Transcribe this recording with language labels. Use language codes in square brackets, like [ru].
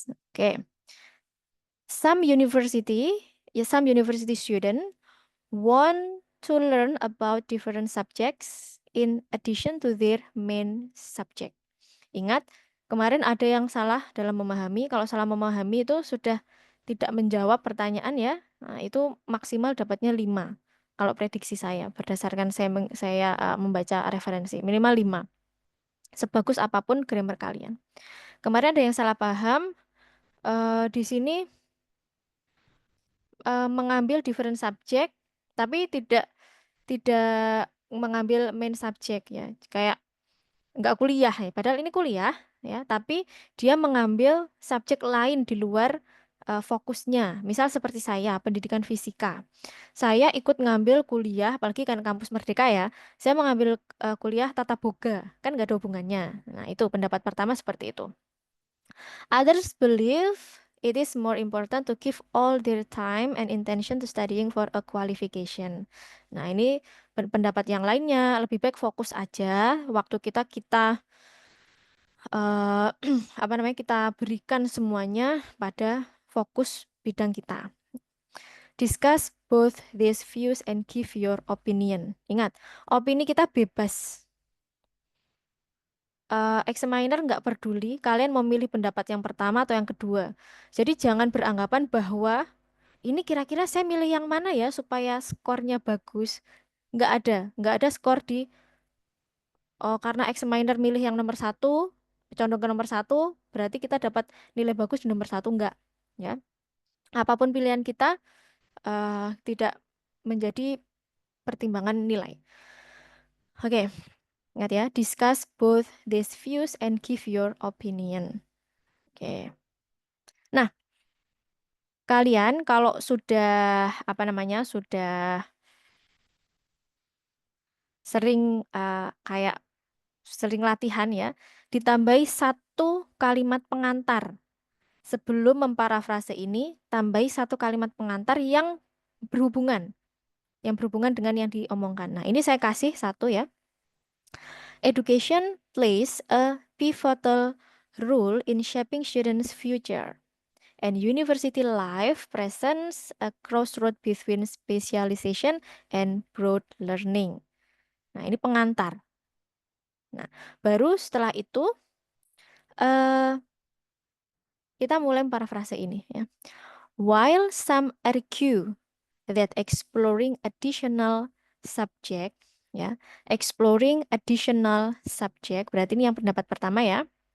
[en] Oke, some university student want to learn about different subjects in addition to their main subject. [id] Ingat, kemarin ada yang salah dalam memahami. Kalau salah memahami itu sudah tidak menjawab pertanyaan ya. Nah, itu maksimal dapatnya 5. Kalau prediksi saya, berdasarkan saya membaca referensi, minimal 5. Sebagus apapun grammar kalian. Kemarin ada yang salah paham. Di sini mengambil [en] different subject, [id] tapi tidak tidak mengambil main subject ya. Kayak nggak kuliah ya, padahal ini kuliah ya, tapi dia mengambil subjek lain di luar fokusnya. Misal seperti saya, pendidikan fisika. Saya ikut ngambil kuliah, apalagi kan kampus Merdeka ya, saya mengambil kuliah tata boga, kan nggak ada hubungannya. Nah, itu pendapat pertama seperti itu. [en] Others believe it is more important to give all their time and intention to studying for a qualification. [id] Nah, ini pendapat yang lainnya, lebih baik fokus aja waktu kita eh, apa namanya, kita berikan semuanya pada fokus bidang kita. [en] Discuss both these views and give your opinion. [id] Ingat, opini kita bebas. Examiner nggak peduli kalian memilih pendapat yang pertama atau yang kedua. Jadi jangan beranggapan bahwa ini kira-kira saya milih yang mana ya supaya skornya bagus. Nggak ada skor di oh karena examiner milih yang nomor satu, condong ke nomor satu, berarti kita dapat nilai bagus di nomor satu, enggak. Ya, apapun pilihan kita tidak menjadi pertimbangan nilai. [en] Oke, [id] ingat ya, [en] discuss both these views and give your opinion. Oke. Nah, [id] Kalian kalau sudah apa namanya sudah sering kayak sering latihan ya, ditambahi satu kalimat pengantar. Sebelum memparafrase ini, tambahi satu kalimat pengantar berhubungan, yang berhubungan dengan yang diomongkan. Nah, ini saya kasih satu ya. [en] Education plays a pivotal role in shaping students' future. And university life presents a crossroad between specialization and broad learning. [id] Nah, ini pengantar. Nah, baru setelah itu eh kita mulai parafrase ini ya. [en] While some argue that exploring additional subject ya, exploring additional subject [id] berarti ini yang pendapat pertama ya.